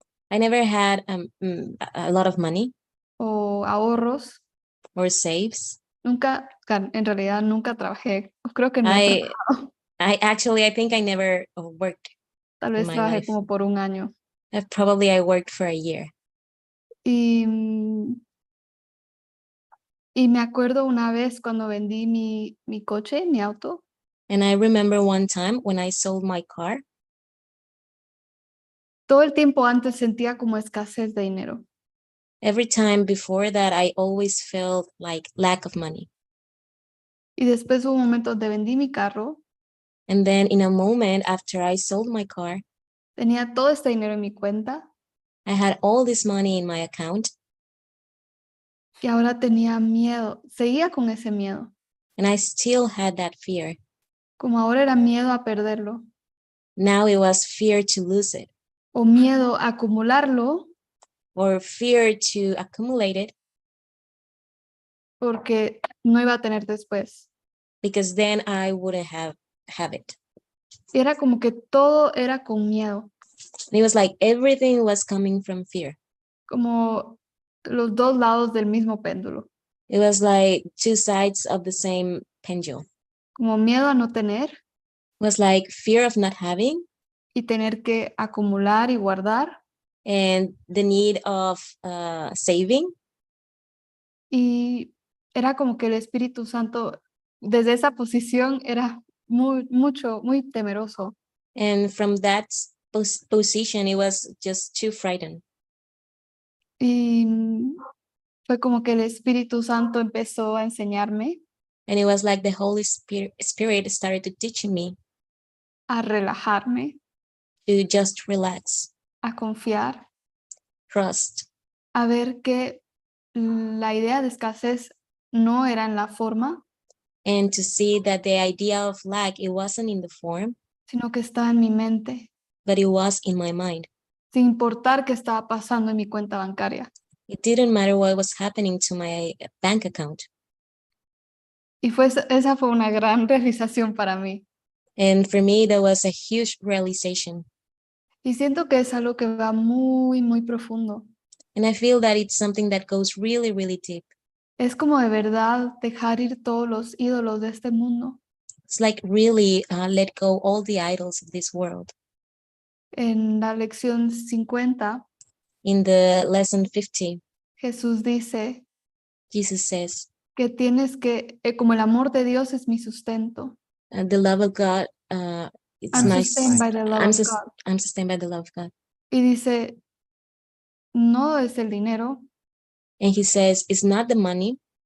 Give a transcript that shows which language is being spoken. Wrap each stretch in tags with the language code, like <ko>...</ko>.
<en>I never had a lot of money</en> <es>o ahorros.</es> <en>or saves.</en> <es>Nunca, en realidad nunca trabajé. Creo que no he trabajado.</es> <en>I think I never worked.</en> <es>Tal</es> <en>in</en> <es>vez</es> <en>my</en> <es>trabajé</es> <en>life.</en> <es>como por un año.</es> <en>Probably I worked for a year.</en> <es>Y me acuerdo una vez cuando vendí mi coche, mi auto,</es> <en>And I remember one time when I sold my car,</en> <es>todo el tiempo antes sentía como escasez de dinero.</es> <en>every time before that, I always felt like lack of money.</en> <es>Y después hubo un momento donde vendí mi carro,</es> <en>And then in a moment after I sold my car,</en> <es>tenía todo este dinero en mi cuenta</es> <en>I had all this money in my account</en> <es>y ahora tenía miedo. Seguía con ese miedo.</es> <en>and I still had that fear.</en> <es>Como ahora era miedo a perderlo</es> <en>Now it was fear to lose it</en> <es>o miedo a acumularlo</es> <en>or fear to accumulate it</en> <es>porque no iba a tener después.</es> <en>because then I wouldn't have it.</en> <es>Y era como que todo era con miedo,</es> <en>And it was like everything was coming from fear.</en> <es>como los dos lados del mismo péndulo.</es> <en>It was like two sides of the same pendulum.</en> <es>Como miedo a no tener</es> <en>It was like fear of not having</en> <es>y tener que acumular y guardar.</es> <en>and the need of saving.</en> <es>Y era como que el Espíritu Santo desde esa posición era muy temeroso.</es> <en>And from that position, it was just too frightened.</en> <es>Y fue como que el Espíritu Santo empezó a enseñarme</es> <en>And it was like the Holy Spirit started to teach me</en> <es>a relajarme,</es> <en>to just relax,</en> <es>a confiar,</es> <en>trust,</en> <es>a ver que la idea de escasez no era en la forma,</es> <en>and to see that the idea of lack, it wasn't in the form,</en> <es>sino que estaba en mi mente,</es> <en>but it was in my mind.</en> <es>sin importar qué estaba pasando en mi cuenta bancaria.</es> <en>It didn't matter what was happening to my bank account.</en> <es>Y esa fue una gran realización para mí.</es> <en>And for me, that was a huge realization.</en> <es>Y siento que es algo que va muy profundo.</es> <en>And I feel that it's something that goes really, really deep.</en> <es>Es como de verdad dejar ir todos los ídolos de este mundo.</es> <en>It's like really let go all the idols of this world.</en> <es>En la lección 50,</es> <en>In the lesson 50,</en> <es>Jesús dice</es> <en>Jesus says,</en> <es>que tienes que, como el amor de Dios es mi sustento.</es> <en>the love of God, it's I'm nice. sustained by the love of God. I'm sustained by the love of God.</en> <es>Y dice, no es el dinero,</es> <en>And he says, it's not the money,</en>